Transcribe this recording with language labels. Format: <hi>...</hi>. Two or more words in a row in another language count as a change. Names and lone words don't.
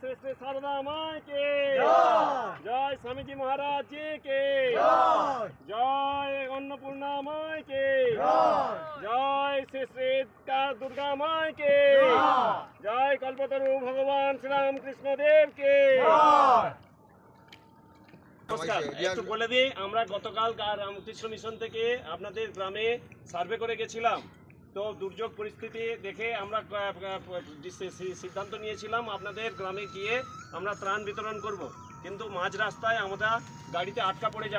<hi>माते शारदा माई के जय स्वामी महाराज जी के जय अन्नपूर्णा माई के जय श्री श्री दुर्गा माई के जय कल्पतरु भगवान श्री राम कृष्ण देव के।</hi> <bn>নমস্কার, একটু বলে দিই, আমরা গতকাল রামকৃষ্ণ মিশন থেকে আপনাদের গ্রামে সার্ভে করে গেছিলাম। তো দুর্যোগ পরিস্থিতি দেখে আমরা সিদ্ধান্ত নিয়েছিলাম আপনাদের গ্রামে গিয়ে আমরা ত্রাণ বিতরণ করব, কিন্তু মাঝ রাস্তায় আমরা গাড়িতে আটকা পড়ে যাই।</bn>